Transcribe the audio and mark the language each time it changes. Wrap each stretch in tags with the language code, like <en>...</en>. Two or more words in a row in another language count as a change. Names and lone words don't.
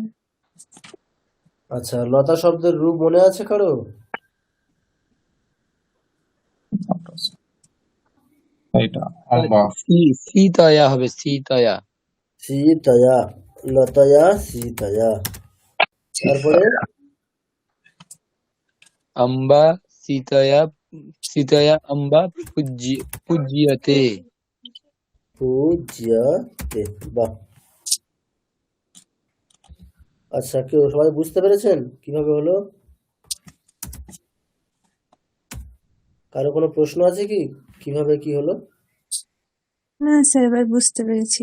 <bn>আচ্ছা, লতা শব্দের রূপ মনে আছে কারো? এটা অম্বা। সীতয়া হবে, সীতয়া।</bn> <sa>সীতয়া, লতয়া সীতয়া।</sa> <bn>তারপরে</bn> <sa>अम्बा सीतया, सीतया अम्बा पूज्यते।</sa> <bn>পূজ্যতে, বাহ। আচ্ছা, কেউ সবাই বুঝতে পেরেছেন কিভাবে হলো? কারো কোনো প্রশ্ন আছে কি, কিভাবে কি হলো? না স্যার, এবার বুঝতে পেরেছি।</bn>